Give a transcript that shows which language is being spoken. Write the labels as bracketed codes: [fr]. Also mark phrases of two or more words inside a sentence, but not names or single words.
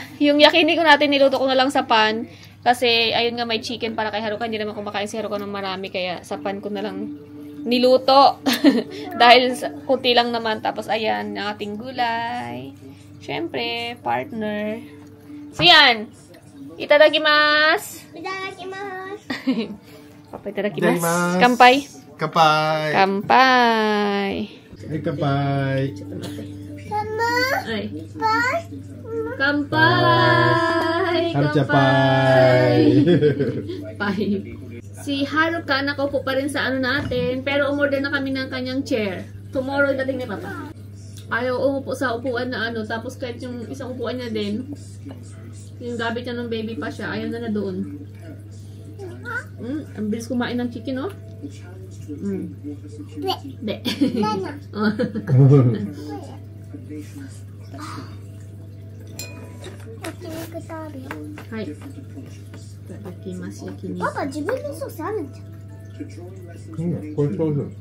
[tl] Yung yakiniku natin, niluto ko na lang sa pan. Kasi ayun nga, may chicken para kay Haruka. Hindi naman kumakain si Haruka ng marami. Kaya sa pan ko na lang niluto. Dahil kunti lang naman. Tapos ayan, ang ating gulay. Siyempre, partner. So yan. Itadakimasu! Itadakimasu! Papa, itadakimasu. Kampai! Kampai! Kampai! Ay, kampai! Ay. Kampai! Kampai! Pai. Si Haruka, nakaupo pa rin sa ano natin. Pero umorder na kami ng kanyang chair. Tomorrow dating ni Papa. Ayaw umupo sa upuan na ano. Tapos kahit yung isang upuan niya din, yung gamit niya nung baby pa siya, ayaw na doon. Ang bilis kumain ng chicken, oh. [ja] De. Hai. Itadakimasu yakiniku. パパ、自分のソースあるんじゃん。これそうそう。